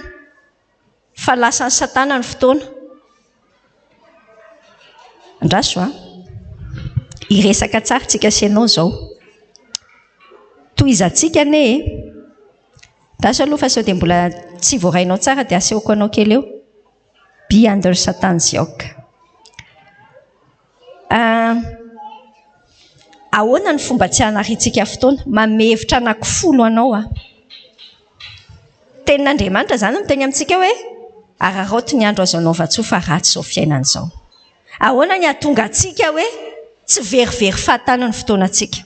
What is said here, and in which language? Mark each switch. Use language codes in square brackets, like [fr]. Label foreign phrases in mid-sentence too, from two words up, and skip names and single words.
[mg] Fa lasan'ny Satana ny fotoana. Andraso iresaka tsara tsika senao izao. Tohizantsika ane tasy aloha fa sao dia mbola tsy voarainao tsara dia asehoko anao kely eo. [en] Be under Satan's yoke. [mg] Ahoana ny fomba tsy hanaritsika fotoana? Manome hevitra anankifolo anao tenin'Andriamanitra izany miteny amintsika hoe araraoty ny andro azaonao vatsoa fa ratsy izao fiainan'izao. Ahoana ny hahatonga antsika hoe tsy verivery fahatany ny fotoanantsika?